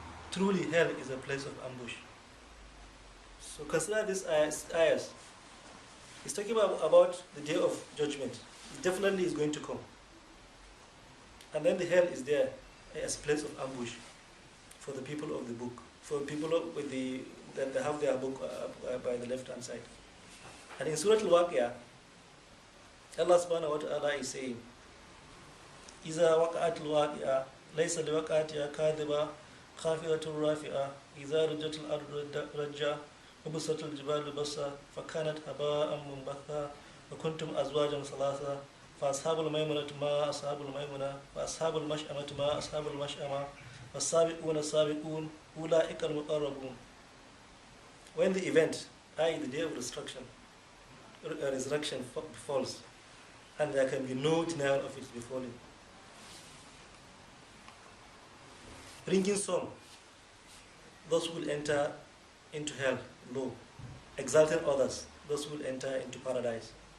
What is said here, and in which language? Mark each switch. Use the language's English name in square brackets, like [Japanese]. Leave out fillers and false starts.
[English] Truly hell is a place of ambush. So consider this ayahs. It's talking about the day of judgment. It definitely is going to come. And then the hell is there as a place of ambush for the people of the book, for people that they have their book by the left hand side. And in Surah Al-Waqi'ah, Allah subhanahu wa ta'ala is saying, [Arabic] إِذَا وَقَعَتْ الْوَاقِعَةُ لَيْسَ لِوَقَعَتِهَا كَاذِبَةٌ خَافِضَةٌ رَافِعَةٌ إِذَا رُجَّتِ الْأَرْضُ رَجًّا وَبُسَّتِ الْجِبَالُ بَسًّا فَكَانَتْ هَبَاءً مُنبَثًّا وَكُنْتُمْ أَزْوَاجًا ثَلَاثًا فَأَصْحَابُ الْمَيْمَنَةِ مَا أَصْحَابُ الْمَيْمَنَةِ وَأَصْحَابُ الْمَشْأَمَةِ مَا أَصْحَابُ الْمَشْأَمَةِ وَالسَّابِقُونَ السَّابِقُونَ أُولَٰئِكَ الْمُقَرَّبُونَ. [English] When the event, i.e. the day of resurrection befalls, and there can be no denial of it befalling. Bringing song, those who will enter into hell low, exalting others, those who will enter into paradise.